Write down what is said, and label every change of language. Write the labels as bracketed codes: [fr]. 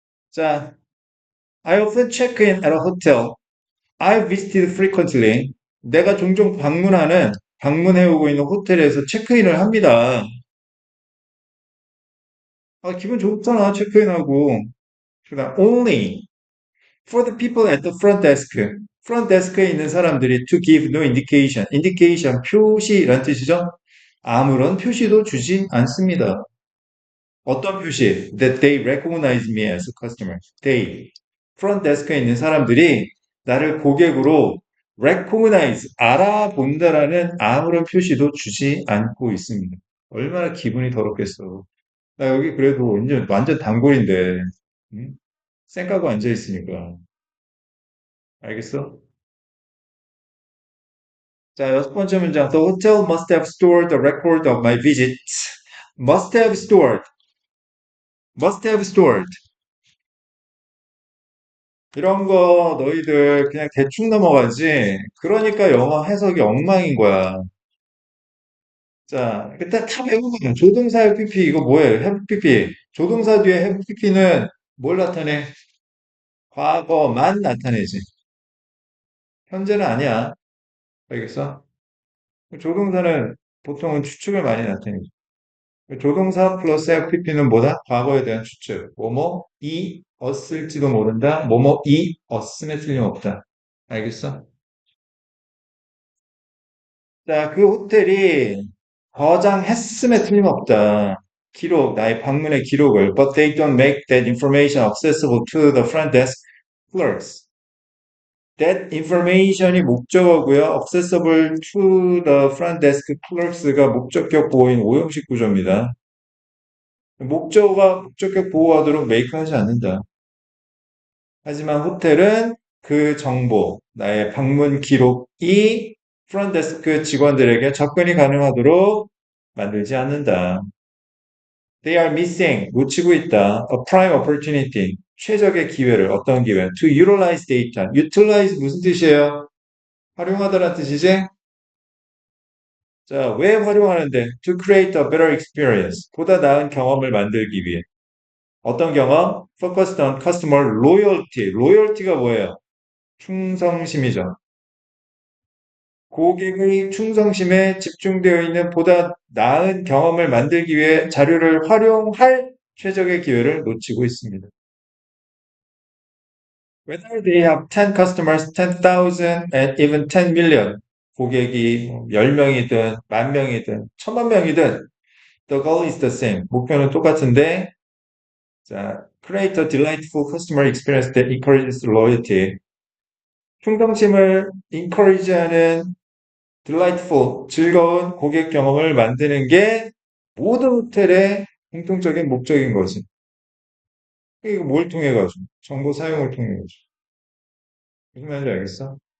[en] 자, I often check in at a hotel I visited frequently. [ko] 내가 종종 방문해오고 있는 호텔에서 체크인을 합니다. 아, 기분 좋잖아, 체크인하고. 그다음, [en] only for the people at the front desk. front desk에 [ko] 있는 사람들이 [en] to give no indication. [ko] indication, 표시란 뜻이죠? 아무런 표시도 주진 않습니다. 어떤 표시? [en] That they recognize me as a customer. They. [ko] front desk에 있는 사람들이 나를 고객으로 recognize, 알아본다라는 아무런 표시도 주지 않고 있습니다. 얼마나 기분이 더럽겠어. 나 여기 그래도 완전 단골인데, 응? 쌩까고 앉아 있으니까. 알겠어? 자, 여섯 번째 문장. [en] The hotel must have stored the record of my visits. Must have stored. Must have stored. [ko] 이런 거 너희들 그냥 대충 넘어가지. 그러니까 영어 해석이 엉망인 거야. 자, 일단 다 외우거든. 조동사 have pp 이거 뭐예요? [en] have pp. [ko] 조동사 뒤에 have pp는 뭘 나타내? 과거만 나타내지. 현재는 아니야. 알겠어? 조동사는 보통은 추측을 많이 나타내지. 조동사 플러스 have pp는 뭐다? 과거에 대한 추측. 뭐뭐 이었을지도 모른다. 뭐뭐 이었음에 틀림없다. 알겠어? 자, 그 호텔이 저장했음에 틀림없다. 기록, 나의 방문의 기록을. [en] But they don't make that information accessible to the front desk clerks. That information이 [ko] 목적어고요. [en] accessible to the front desk clerks가 [ko] 목적격 보호인 오형식 구조입니다. 목적어가 목적격 보호하도록 메이크하지 않는다. 하지만 호텔은 그 정보, 나의 방문 기록이 프론데스크 직원들에게 접근이 가능하도록 만들지 않는다. [en] They are missing, [ko] 놓치고 있다. [en] A prime opportunity, [ko] 최적의 기회를, 어떤 기회? [en] To utilize data. [ko] utilize 무슨 뜻이에요? 활용하다라는 뜻이지? 자, 왜 활용하는데? [en] To create a better experience. [ko] 보다 나은 경험을 만들기 위해. 어떤 경험? [en] Focused on customer loyalty. [ko] loyalty가 뭐예요? 충성심이죠. 고객의 충성심에 집중되어 있는 보다 나은 경험을 만들기 위해 자료를 활용할 최적의 기회를 놓치고 있습니다. [en] Whether they have 10 customers, 10,000, and even 10 million. [ko] 고객이 10명이든, 만 명이든, 천만 명이든, [en] the goal is the same. [ko] 목표는 똑같은데, 자, [en] create a delightful customer experience that encourages loyalty. [ko] 충성심을 encourage하는 delightful, 즐거운 고객 경험을 만드는 게 모든 호텔의 공통적인 목적인 거지. 이거 뭘 통해 가지고? 정보 사용을 통해 가지고. 무슨 말인지 알겠어?